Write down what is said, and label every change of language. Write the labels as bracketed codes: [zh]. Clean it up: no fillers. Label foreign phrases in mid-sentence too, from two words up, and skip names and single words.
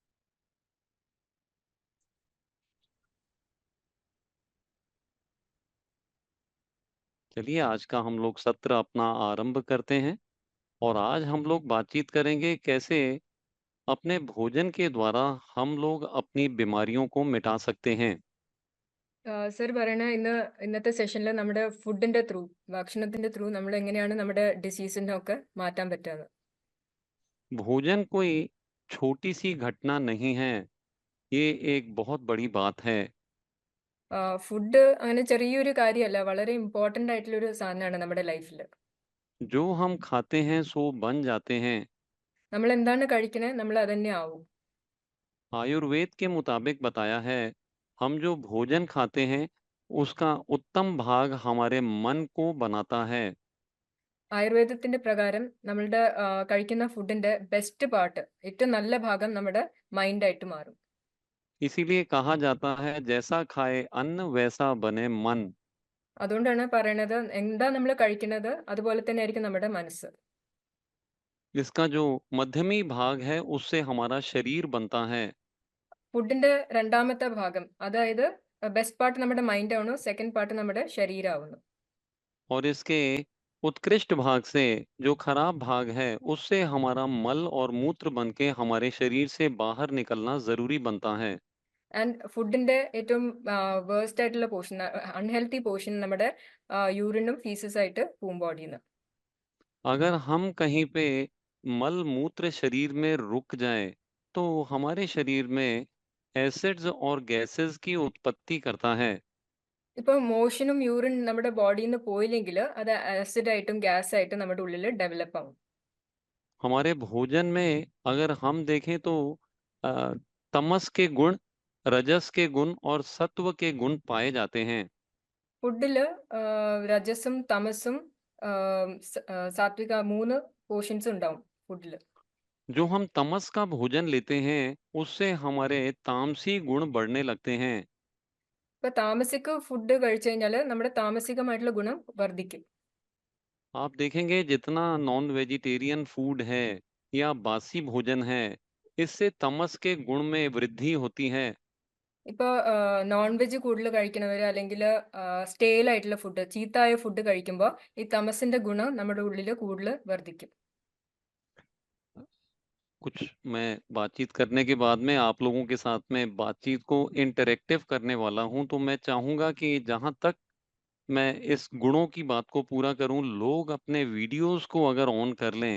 [hi] चलिए आज का हम लोग सत्र अपना आरंभ करते हैं और आज हम लोग बातचीत करेंगे कैसे अपने भोजन के द्वारा हम लोग अपनी बीमारियों को मिटा सकते हैं। [ml] സർ പറയണ ഇന്നത്തെ സെഷനിൽ നമ്മുടെ ഫുഡിന്റെ ത്രൂ ഭക്ഷണത്തിന്റെ ത്രൂ നമ്മൾ എങ്ങനെയാണ് നമ്മുടെ ഡിസീസിനെ ഒക്കെ മാറ്റാൻ പറ്റുന്നത്. [hi] भोजन कोई छोटी सी घटना नहीं है, ये एक बहुत बड़ी बात है। [ml] ഫുഡ് അങ്ങനെ ചെറിയൊരു കാര്യമല്ല, വളരെ ഇമ്പോർട്ടൻ്റ് ആയിട്ടുള്ളൊരു സാധനമാണ് നമ്മുടെ ലൈഫിൽ. [hi] जो हम खाते हैं सो बन जाते हैं। [ml] നമ്മൾ എന്താണ് കഴിക്കണേ നമ്മൾ അത് തന്നെ ആവും. [hi] आयुर्वेद के मुताबिक बताया है, हम जो भोजन खाते हैं उसका उत्तम भाग हमारे मन को बनाता है। [ml] ആയുർവേദത്തിന്റെ പ്രകാരം നമ്മളുടെ കഴിക്കുന്ന ഫുഡിന്റെ [en] best part, [ml] ഏറ്റവും നല്ല ഭാഗം നമ്മുടെ മൈൻഡായിട്ട് മാറും. [hi] इसीलिए कहा जाता है जैसा खाए अन्न वैसा बने मन। [ml] അതുകൊണ്ടാണ് പറയണത്, എന്താ നമ്മൾ കഴിക്കുന്നത് അതുപോലെ തന്നെ ആയിരിക്കും നമ്മുടെ മനസ്സ്. [hi] इसका जो मध्यमी भाग है उससे हमारा शरीर बनता है। [ml] ഫുഡിന്റെ രണ്ടാമത്തെ ഭാഗം, അതായത് [en] best part [ml] നമ്മുടെ മൈൻഡ് ആവുന്നു, [en] second part [ml] നമ്മുടെ ശരീരമാവുന്നു. [hi] और इसके उत्कृष्ट भाग से जो खराब भाग है उससे हमारा मल और मूत्र बनके हमारे शरीर से बाहर निकलना जरूरी बनता है। [ml] ആൻഡ് ഫുഡിന്റെ ഏറ്റവും വേഴ്സ്റ്റ് ആയിട്ടുള്ള [en] portion, unhealthy portion [ml] നമ്മുടെ യൂറിനും ഫീസസ് ആയിട്ട് പോവും ബോഡിയിൽ നിന്ന്. [hi] अगर हम कहीं पे मल मूत्र शरीर में रुक जाए तो हमारे शरीर में एसिड्स और गैसेस की उत्पत्ति करता है। [ml] ഇപ്പൊ മോഷനും യൂറിൻ നമ്മുടെ ബോഡിയിൽ നിന്ന് പോയില്ലെങ്കിൽ അത് ആസിഡ് ആയിട്ടും ഗ്യാസ് ആയിട്ടും നമ്മുടെ ഉള്ളിൽ ഡെവലപ്പ് ആവും. [hi] हमारे भोजन में अगर हम देखें तो अ, तमस के गुण, रजस के गुण और सत्व के गुण पाए जाते हैं। [ml] ഫുഡിൽ രജസും തമസും സാത്വിക 3 പോർഷൻസ് ഉണ്ടാവും ഫുഡിൽ. [hi] जो हम तमस का भोजन लेते हैं उससे हमारे तामसी गुण बढ़ने लगते हैं। [ml] ഇപ്പൊ താമസിക ഫുഡ് കഴിച്ചു കഴിഞ്ഞാൽ നമ്മുടെ താമസികമായിട്ടുള്ള ഗുണം വർദ്ധിക്കും. [hi] आप देखेंगे जितना [en] non vegetarian food [hi] है या बासी भोजन है, इससे तमस के गुण में वृद्धि होती है। [ml] ഇപ്പൊ [en] non veg [ml] കൂടുതൽ കഴിക്കണവര് അല്ലെങ്കിൽ സ്റ്റേൽ ആയിട്ടുള്ള ഫുഡ്, ചീത്തായ ഫുഡ് കഴിക്കുമ്പോൾ ഈ തമസിന്റെ ഗുണം നമ്മുടെ ഉള്ളിൽ കൂടുതൽ വർദ്ധിക്കും. [hi] कुछ मैं बातचीत करने के बाद में आप लोगों के साथ में बातचीत को इंटरेक्टिव करने वाला हूं, तो मैं चाहूंगा कि जहां तक मैं इस गुणों की बात को पूरा करूं, लोग अपने वीडियोस को अगर ऑन कर लें।